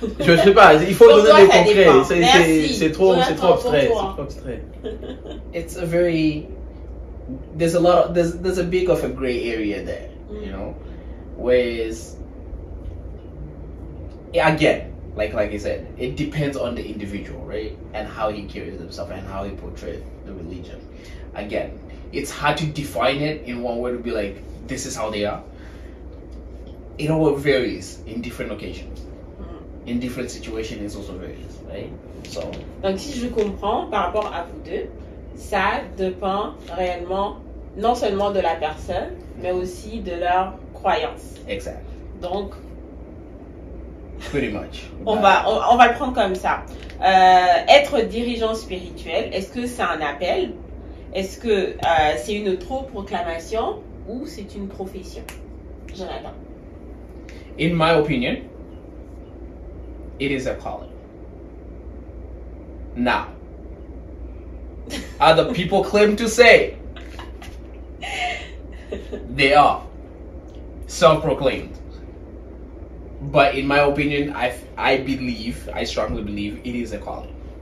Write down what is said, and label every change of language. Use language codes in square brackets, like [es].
[fr] Je sais pas, il faut donner des concrets, c'est trop abstrait. [en] It's a very... There's a big of a gray area there, you know, whereas again, like I said, it depends on the individual, right, and how he carries himself and how he portrays the religion. Again, it's hard to define it in one word to be like, this is how they are. It all varies in different occasions, in different situations. It also varies, right? So. [fr] Donc si je comprends par rapport à vous deux, ça dépend réellement non seulement de la personne, mais aussi de leur croyance. Exact. Donc, [en] pretty much. [fr] On va le prendre comme ça. Être dirigeant spirituel, est-ce que c'est un appel? Est-ce que c'est une autoproclamation ou c'est une profession? Jonathan. [en] In my opinion, it is a calling. Now, other people claim to say they are self-proclaimed, but in my opinion, I strongly believe it is a calling.